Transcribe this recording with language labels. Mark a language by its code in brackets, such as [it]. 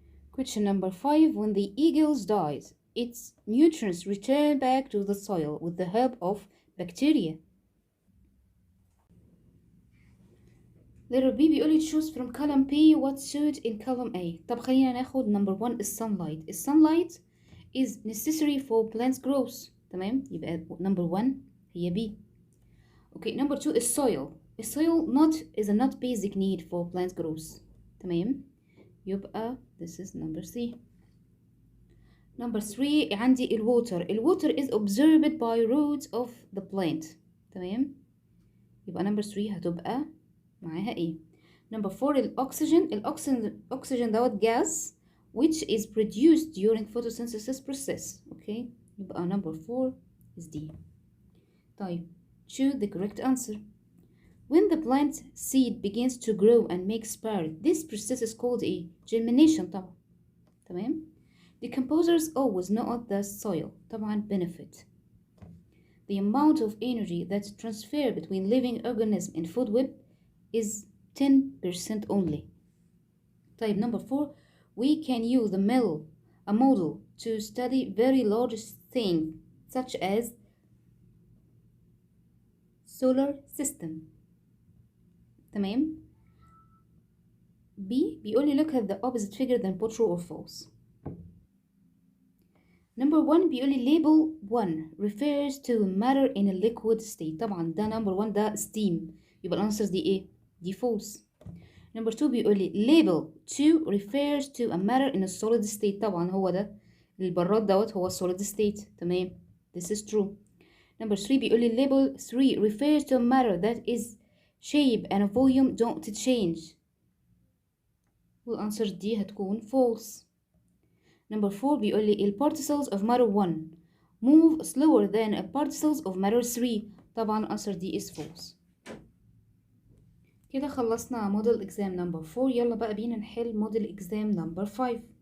[en] Question number 5 when the eagle dies its nutrients return back to the soil with the help of bacteria. Letter B [ar] بيقول لي [en] choose from column B what suit in column A. [ar] طب خلينا ناخد number 1 الsunlight. [en] الsunlight is necessary for plants growth. [ar] تمام يبقى number 1 هي B. [en] Okay number 2 الsoil. الsoil is a not basic need for plant growth. [ar] تمام يبقى [en] this is number C. Number 3 عندي الwater is absorbed by roots of the plant. [ar] تمام يبقى number 3 هتبقى معاها ايه. [en] Number 4 [ar] الأكسجين دوت [en] gas which is produced during photosynthesis process. Okay [ar] يبقى [en] number 4 is D. [ar] طيب [en] choose the correct answer. When the plant seed begins to grow and make spore this process is called a germination [ar] طبعا. تمام [en] decomposers always not the soil [ar] طبعا [en] benefit. The amount of energy that's transferred between living organisms in food web is 10% only. [ar] طيب [en] number 4 we can use a model to study very large things such as solar system. [ar] تمام [en] B [ar] بيقول لي [en] look at the opposite figure then put true or false. Number 1 [ar] بيقول لي [en] label 1 refers to matter in a liquid state. [ar] طبعا ده number 1 ده steam يبقى الانسر دي ايه؟ دي false. [en] Number 2 [ar] بيقول لي [en] label 2 refers to a matter in a solid state. [ar] طبعا هو ده البراد دوت هو solid state. [en] تمام this is true. Number 3 [ar] بيقول لي [en] label 3 refers to a matter that is shape and volume don't change. [ar] والانسر دي هتكون false. [en] Number 4 [ar] بيقول لي [en] particles of matter 1 move slower than particles of matter 3. [ar] طبعا الانسر دي [en] is false. [ar] كده خلصنا [en] model exam number 4. [ar] يلا بقى بينا نحل [en] model exam number 5.